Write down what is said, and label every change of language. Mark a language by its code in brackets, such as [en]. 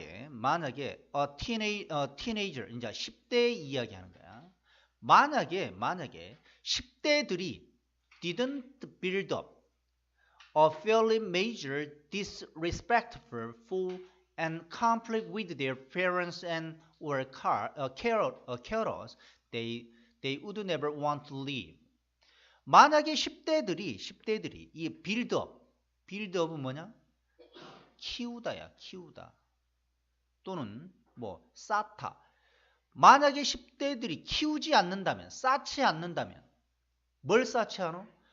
[ko] 만약에 teenager 이제 10대 이야기하는 거야. 만약에 10대들이 [en] didn't build up a fairly major disrespectful and conflict with their parents and or carers, they would never want to leave. [ko] 만약에 10대들이 이 buildup은 뭐냐? 키우다. 또는 뭐 쌓다. 만약에 10대들이 키우지 않는다면, 쌓지 않는다면 뭘 쌓지 않아?